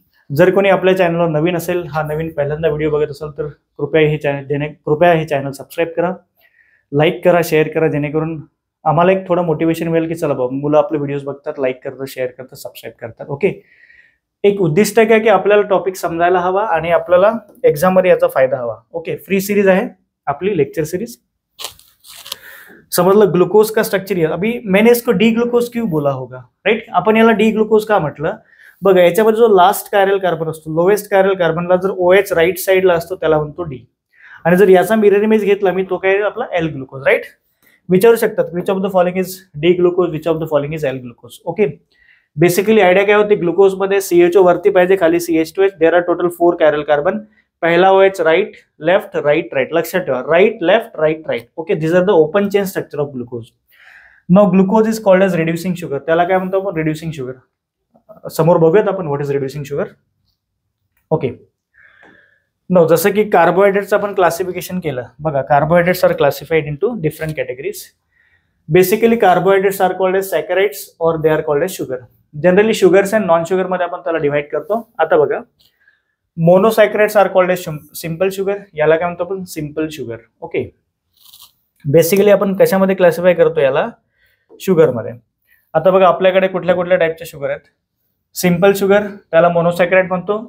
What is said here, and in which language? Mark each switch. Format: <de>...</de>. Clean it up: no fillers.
<mr>जर कोणी आपल्या चॅनलवर नवीन असेल, हा नवीन पहिल्यांदा व्हिडिओ बघत असेल तर कृपया हे चॅनल सबस्क्राईब करा, लाईक करा, शेअर करा, जेणेकरून आम्हाला एक थोडं मोटिवेशन मिळेल की चला बाबा, मुलं आपले व्हिडिओज बघतात, लाईक करतात, शेअर करतात, सबस्क्राईब करतात. ओके, एक उद्दिष्ट काय की आपल्याला टॉपिक समजायला हवा आणि आपल्याला एक्झाम मध्ये याचा फायदा हवा. ओके, फ्री सिरीज आहे आपली, लेक्चर सीरीज.</mr> <hi>समझ लो ग्लूकोज का स्ट्रक्चर. अभी मैंने इसको डी ग्लूकोज क्यों बोला होगा?</hi> <mr>राइट, आपण याला डी ग्लूकोज का म्हटलं? बघा, याच्यामध्ये जो लास्ट कायरल कार्बन असतो, लोवेस्ट कायरल कार्बनला जर OH राईट साईडला असतो त्याला म्हणतो डी, आणि जर याचा मिरर इमेज घेतला मी, तो काय आपला एल ग्लुकोज.</mr> <en>right,</en> <mr>विचारू शकतात</mr> <en>Which of the following is D glucose, which of the following is L glucose.</en> <mr>Okay, basically idea काय होती? ग्लुकोज मध्ये CHO वरती पाहिजे, खाली CH2H.</mr> <en>There are total 4 chiral carbon.</en> <mr>पहिला</mr> <en>OH right left right right.</en> <mr>लक्षात ठेवा, right left right right.</mr> <en>Okay, this are the open chain structure of glucose. No glucose is called as reducing sugar.</en> <mr>त्याला काय म्हणतो आपण?</mr> <en>Reducing sugar.</en> <mr>समोर बघूयात आपण</mr> <en>What is reducing sugar.</en> <mr>Okay, no, जसं की कार्बोहायड्रेट्स आपण क्लासिफिकेशन केलं. बघा,</mr> <en>Carbohydrates are classified into different categories. Basically carbohydrates are called as saccharides और they are called as sugar.</en> <mr>Generally sugars and non sugar मध्ये आपण त्याला डिवाइड करतो. आता बघा,</mr> <en>Monosaccharides are called as simple sugar.</en> <mr>याला काय म्हणतो आपण? Simple sugar. ओके, बेसिकली आपण कशामध्ये क्लासिफाय करतो याला? शुगर मध्ये. आता बघा, आपल्याकडे कुठल्या कुठल्या टाईपचे शुगर आहेत? सिंपल शुगर त्याला मोनोसॅकराइड म्हणतो.</mr>